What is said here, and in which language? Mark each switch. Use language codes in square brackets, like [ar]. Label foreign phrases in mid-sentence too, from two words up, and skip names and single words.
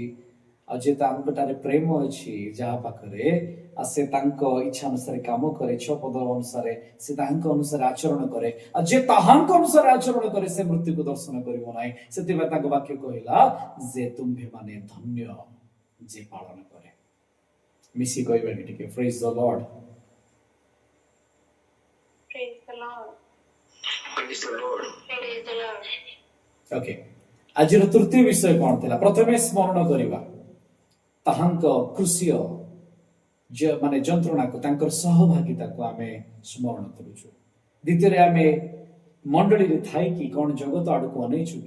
[or] ଆଉ ଯେ ତାଙ୍କଠାରେ ପ୍ରେମ ଅଛି ଯାହା ପାଖରେ, ସେ ତାଙ୍କ ଇଚ୍ଛା ଅନୁସାରେ କାମ କରେ, 6 ପଦ ଅନୁସାରେ ସେ ତାହାଙ୍କ ଅନୁସାରେ ଆଚରଣ କରେ। ଆଉ ଯେ ତାହାଙ୍କ ଅନୁସାରେ ଆଚରଣ କରେ ସେ ମୃତ୍ୟୁକୁ ଦର୍ଶନ କରିବ ନାହିଁ। ସେଥିପାଇଁ ତାଙ୍କ ବାକ୍ୟ କହିଲା ଯେ ତୁମ୍ଭେମାନେ ଧନ୍ୟ ଯେ ପାଳନ କରେ। ମିଶି କହିବାନି ଟିକେ, [en] Praise the Lord. Praise the Lord. Praise the Lord. Praise the Lord. [or] ଓକେ, ଆଜିର ତୃତୀୟ ବିଷୟ କଣ ଥିଲା? ପ୍ରଥମେ ସ୍ମରଣ କରିବା ତାହାଙ୍କ କୃଷିୟ ମାନେ ଯନ୍ତ୍ରଣାକୁ, ତାଙ୍କର ସହଭାଗିତାକୁ ଆମେ ସ୍ମରଣ କରୁଛୁ। ଦ୍ୱିତୀୟରେ ଆମେ ମଣ୍ଡଳୀରେ ଥାଇକି କଣ ଜଗତ ଆଡକୁ ଅନେଇଛୁ କି?